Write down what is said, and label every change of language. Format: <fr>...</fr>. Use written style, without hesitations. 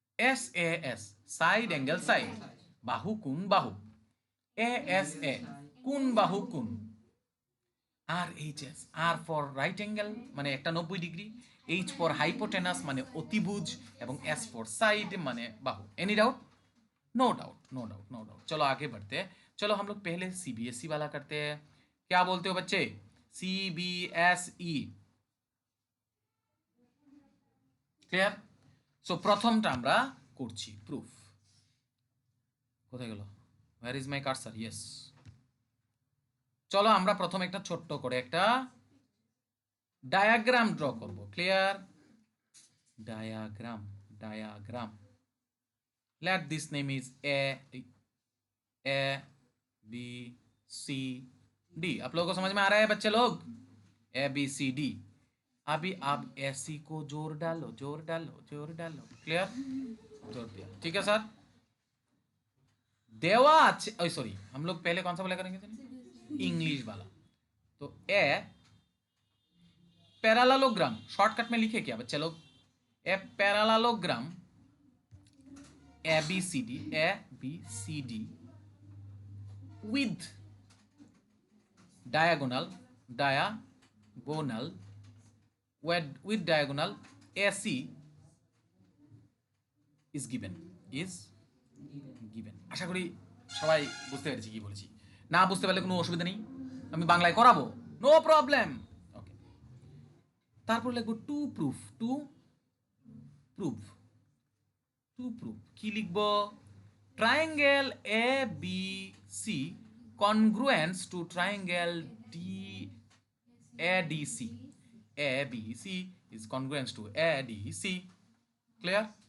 <bn>S A S, side angle side, বাহু কোণ বাহু, এ এস এ, কোণ বাহু কোণ। আর H S, আর for right angle মানে একটা 90 ডিগ্রি, এইচ ফর হাইপোটেনাস মানে অতিভুজ, এবং</bn> <hi>एस फॉर साइड माने बाहु।</hi> <en>Any doubt? No doubt, no doubt, no doubt.</en> <hi>चलो आगे बढ़ते हैं। चलो हम लोग पहले सीबीएसई वाला करते हैं। क्या बोलते हो बच्चे? CBSE clear?</hi> <bn>सो प्रथमটা আমরা করছি প্রুফ। কোথায় গেল?</bn> <en>Where is my cursor? Yes.</en> <bn>চলো আমরা প্রথম একটা ছোট্ট করে একটা ডায়াগ্রাম ড্র করব।</bn> <en>Clear? Diagram, diagram. Let this name is A B C D।</en> <hi>आप लोगों को समझ में आ रहा है बच्चे लोग?</hi> <en>A B C D।</en> <hi>अभी आप ऐसी को जोर डालो, जोर डालो, जोर डालो। क्लियर? जोर दिया, ठीक है सर। देवा अच्छे, सॉरी, हम लोग पहले कौन सा वाला करेंगे? इंग्लिश वाला। तो ए पैरालेलोग्राम शॉर्टकट में लिखे क्या बच्चे लोग?</hi> <en>A parallelogram ABCD, ABCD with diagonal, diagonal, with diagonal AC is given, is given।</en> <bn>আশা করি সবাই বুঝতে পেরেছি কি বলেছি। না বুঝতে পারলে কোনো অসুবিধা নেই, আমি বাংলায় করাবো,</bn> <en>No problem.</en> <bn>ওকে, তারপর লিখবো</bn> <en>to proof, to proof, to proof</en> <bn>কি লিখবো?</bn> <en>Triangle A B C congruence to triangle D ADC, ABC is congruence to ADC. Clear?</en>